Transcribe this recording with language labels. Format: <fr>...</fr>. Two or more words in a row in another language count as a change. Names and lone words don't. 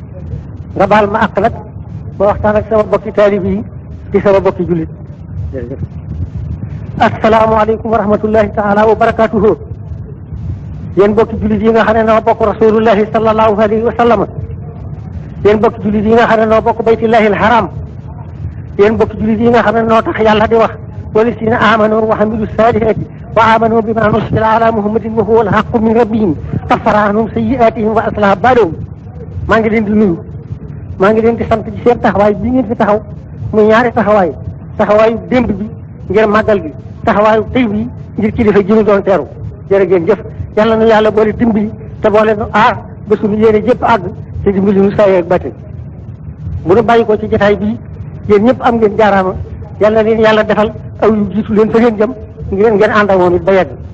<wo>nga baal ma àq nag ma waxtaan ak sama bokki taalib yi di sama bokki jullit jërëjëf</wo> <ar>السلام عليكم ورحمة الله تعالى وبركاته</ar> <wo>yéen bokki jullit yi nga xam ne noo bokk</wo> <ar>رسول الله صلى الله عليه وسلم</ar> <wo>yéen bokki jullit yi nga xam ne noo bokk</wo> <ar>بيت الله الحرام</ar> <wo>yéen bokki jullit yi nga xam ne noo tax yàlla di wax</wo> <ar>والذين آمنوا وعملوا الصالحات وآمنوا بما نزل على محمد وهو الحق من ربهم كفر عنهم سيئاتهم وأصلح بالهم</ar> <wo>maa ngi leen di nuyu maa ngi leen di sant ci seen taxawaay bi ngeen fi taxaw muy ñaari taxawaayu démb bi ngir màggal gi taxawaayu tey bi ngir kilifa ji ñu doon teeru jërë ngeen jëf yàlla nu yàlla boole dimbali te boole nu aar ba suñu yéene jëpp àgg te dimbali nu saa yeeg bàtte bu nu bàyyi ko ci jotaay bii yéen ñëpp am ngeen jaaraama yàlla leen yàlla defal aw yu jiitu leen fa ngeen jëm ngeen ànd ak moom it ba yegg</wo>